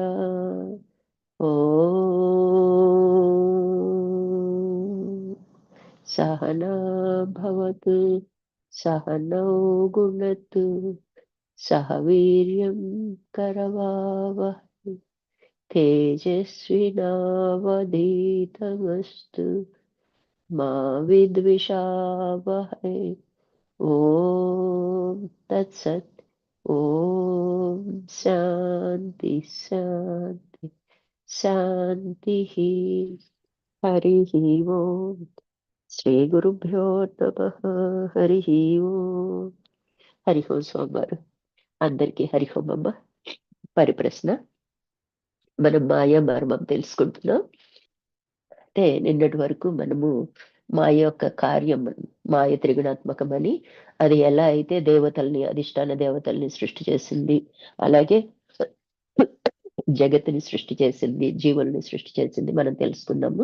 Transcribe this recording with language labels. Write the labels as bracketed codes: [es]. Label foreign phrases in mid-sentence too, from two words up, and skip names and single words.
[sa] ॐ सहना भवतु सहनौ गुणतु सह वीर्यं करवावहै तेजस्विनावधीतमस्तु मा विद्विषावहै। ॐ तत्सत्। ॐ शान्ति शान्ति शान्तिः। हरिः ओम्। శ్రీగురుభ్యో నమః. హరిః ఓం. హరి ఓం [te] స్వామివారు అందరికీ [sa] హరి ఓం [te] అమ్మ. పరిప్రశ్న, మనం మాయా మర్మం తెలుసుకుంటున్నాం. అంటే నిన్నటి వరకు మనము మాయ యొక్క కార్యం, మాయ త్రిగుణాత్మకమని, అది ఎలా అయితే దేవతల్ని, అధిష్టాన దేవతల్ని సృష్టి చేసింది, అలాగే జగత్తుని సృష్టి చేసింది, జీవుల్ని సృష్టి చేసింది మనం తెలుసుకున్నాము.